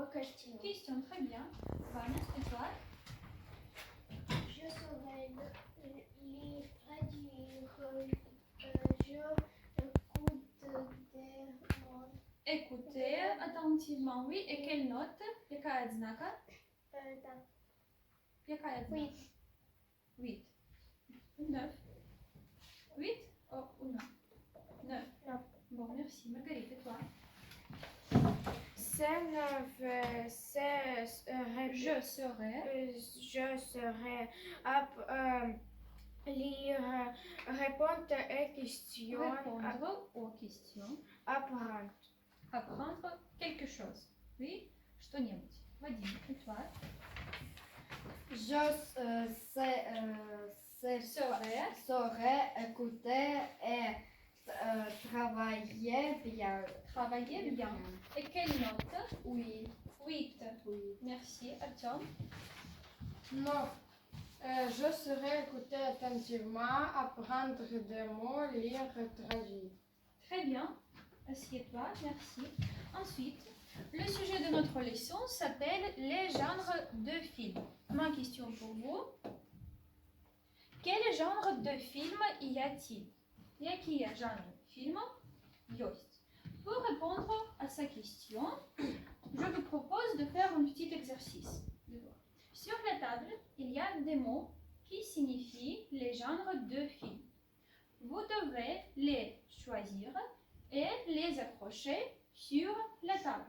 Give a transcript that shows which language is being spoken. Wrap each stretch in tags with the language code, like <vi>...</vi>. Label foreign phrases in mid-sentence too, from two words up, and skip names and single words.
<fr>questions. questions. Très bien. Vania, et toi? Je saurai lire, traduire, je écoute des mots. Écoutez attentivement, oui. Et quelle note?</fr> <ru>Какая однака? Так, Какая однака?</ru> <fr>oui. 8. 9. 8? Oh, ou non? 9. Non. Bon, merci. Marguerite, et toi? Je serai. Je serai lire, répondre aux questions, Répondre aux questions. apprendre. Apprendre quelque chose. Oui?</fr> <ru>Что-нибудь. Вадим,</ru> <fr>et toi? Saurais écouter et travailler bien. Travailler bien. Et quelle note? Oui. 8. Oui. Merci. Artyom? Non. Je saurais écouter attentivement, apprendre des mots, lire, traduire. Très bien. Assieds-toi. Merci. Ensuite, le sujet de notre leçon s'appelle les genres de films. Ma question pour vous. Quel genre de film y a-t-il?</fr> <ru>Какие жанры фильма есть?</ru> <fr>Pour répondre à sa question, je vous propose de faire un petit exercice. Sur la table, il y a des mots qui signifient les genres de films. Vous devez les choisir et les accrocher sur la table.</fr>